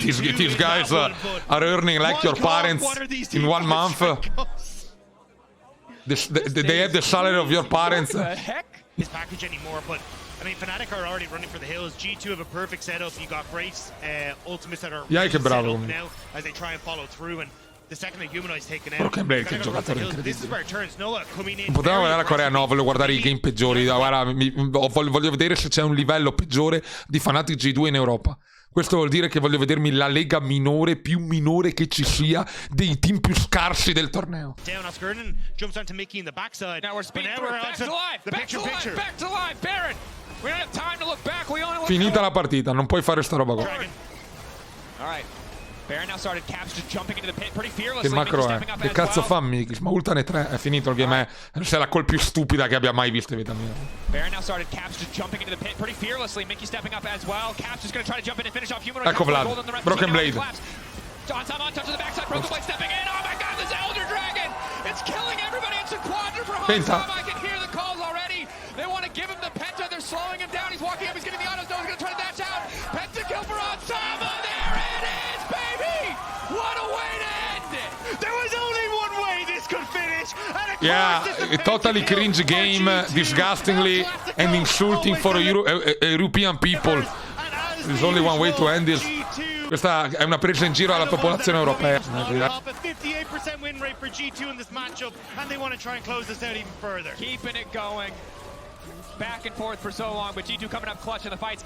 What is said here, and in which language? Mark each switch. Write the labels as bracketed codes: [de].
[en] These guys are earning like your parents in 1 month. They have the salary of your parents. What the heck? His package anymore, but I mean, Fnatic are already running for the hills. G2 have a perfect setup. You got great ultimates that are [it] Yike, bravo. [en] now as they try and follow through. And the second the Humanoid's taken out, [it] Broken Blade, che giocatore [en] this is [it] incredibile. [en] where it turns. Noah coming in. [it] Potevamo vedere la Corea, no, voglio guardare i game peggiori. Guarda, voglio vedere se c'è un livello peggiore di Fnatic G2 in Europa. Questo vuol dire che voglio vedermi la lega minore, più minore che ci sia, dei team più scarsi del torneo. [en] Down Oscar jumps onto Mickey in the backside. Now we're speeding through it. Back to life. Back to life. Back to life. Baron. We don't have time to look back. We only look [it] Finita la partita, non puoi fare sta roba qua. [en] All right. Baron now started Caps just jumping into the pit pretty fearlessly. [it] Che macro è? Che cazzo fa Mikis? Ma ultane 3, è finito il game. È la call più stupida che abbia mai visto in vita mia. [en] Baron now started Caps just jumping into the pit pretty fearlessly. Mickey stepping up as well. Caps just going to try to jump in and finish off Humanoid. [it] Ecco Vlad, Broken Blade. [en] Hansama on touch of the backside. Broken Blade stepping in. Oh my god, this Elder Dragon! It's killing everybody. It's a quadra for Hansama. I can hear the calls already. They want to give him the penta. They're slowing him down. He's walking up. He's getting the autos. No, he's going to try to dash out. Penta kill for Hansama. There it is, baby! What a way to end it! There was only one way this could finish. And Yeah, a totally cringe game, disgustingly and insulting for European people. There's only one way to end this. [it] Questa è una presa in giro alla popolazione europea. [en] 58% win rate for G2 in this matchup, and they want to try and close this out even further. Keeping it going. Back and forth for so long, but G2 coming up clutch in the fights.